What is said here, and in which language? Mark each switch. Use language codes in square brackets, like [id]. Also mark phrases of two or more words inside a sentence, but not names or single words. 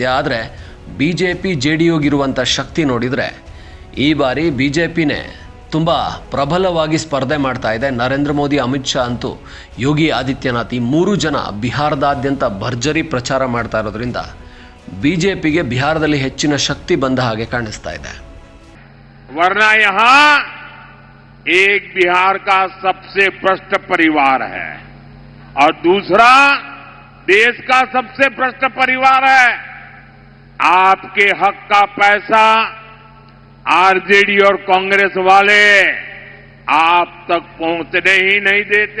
[kn] ಆದರೆ BJP JDUಗಿರುವಂಥ ಶಕ್ತಿ ನೋಡಿದರೆ ಈ ಬಾರಿ BJPನೇ ತುಂಬ ಪ್ರಬಲವಾಗಿ ಸ್ಪರ್ಧೆ ಮಾಡ್ತಾ ಇದೆ. ನರೇಂದ್ರ ಮೋದಿ, ಅಮಿತ್ ಶಾ ಅಂತೂ ಯೋಗಿ ಆದಿತ್ಯನಾಥ್ ಈ 3 ಜನ ಬಿಹಾರದಾದ್ಯಂತ ಭರ್ಜರಿ ಪ್ರಚಾರ ಮಾಡ್ತಾ ಇರೋದ್ರಿಂದ BJPಗೆ ಬಿಹಾರದಲ್ಲಿ ಹೆಚ್ಚಿನ ಶಕ್ತಿ ಬಂದ ಹಾಗೆ ಕಾಣಿಸ್ತಾ ಇದೆ. [hi] वरना यहाँ एक बिहार का सबसे भ्रष्ट परिवार है और दूसरा देश का सबसे भ्रष्ट परिवार है। आपके हक का पैसा आरजेडी और कांग्रेस वाले आप तक पहुंचने ही नहीं देते।